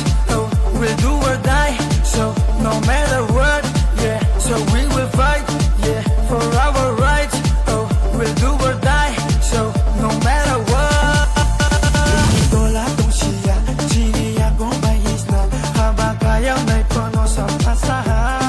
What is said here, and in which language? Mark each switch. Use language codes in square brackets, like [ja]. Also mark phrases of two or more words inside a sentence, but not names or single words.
[en] Oh, we'll do or die. So no matter what, yeah. So we will fight, yeah, for our rights. Oh, we'll do or die. So no matter what. [trp] Tola tongsiya, jiniya gombayisna, habakaya may pono sa pasaha.